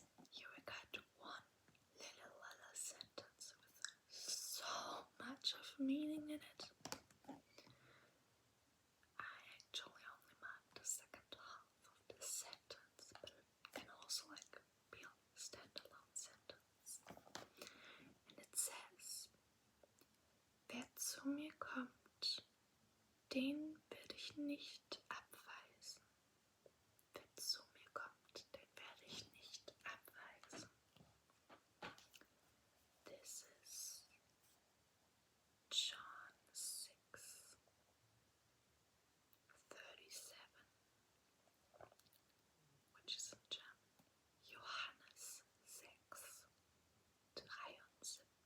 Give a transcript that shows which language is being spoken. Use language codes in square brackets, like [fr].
[en] Here we got one little sentence with so much of meaning in it. I actually only marked the second half of this sentence, but it can also be a standalone sentence. And it says, [de] wer zu mir kommt, den werde ich nicht abweisen. Wer zu mir kommt, den werde ich nicht abweisen. [en] This is John 6:37, which is in German Johannes 6:73.